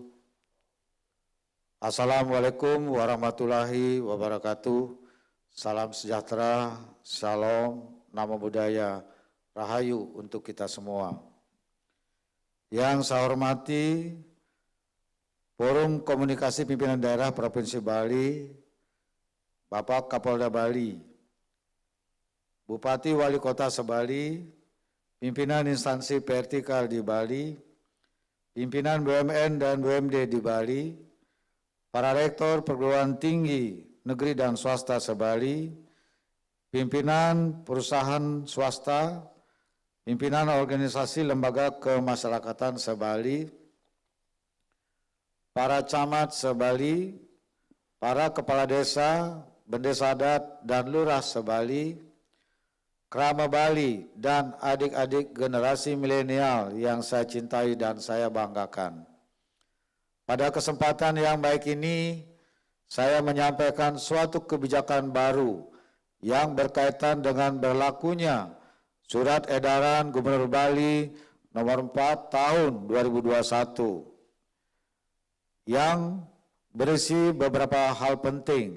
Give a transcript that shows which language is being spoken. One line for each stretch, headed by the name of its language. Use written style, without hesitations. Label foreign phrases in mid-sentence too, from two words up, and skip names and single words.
Arabic: السلام عليكم ورحمة الله وبركاته.
Indonesian: Salam sejahtera, shalom,
Pali: namo buddhaya,
Indonesian: rahayu untuk kita semua. Yang saya hormati Forum Komunikasi Pimpinan Daerah Provinsi Bali, Bapak Kapolda Bali, Bupati Wali Kota Sebali, pimpinan instansi vertikal di Bali, pimpinan BUMN dan BUMD di Bali, para rektor perguruan tinggi negeri dan swasta Sebali, pimpinan perusahaan swasta, pimpinan organisasi lembaga kemasyarakatan Sebali, para camat Sebali, para kepala desa, bendesa adat, dan lurah Sebali, Krama Bali, dan adik-adik generasi milenial yang saya cintai dan saya banggakan. Pada kesempatan yang baik ini, saya menyampaikan suatu kebijakan baru yang berkaitan dengan berlakunya Surat Edaran Gubernur Bali nomor 4 tahun 2021 yang berisi beberapa hal penting.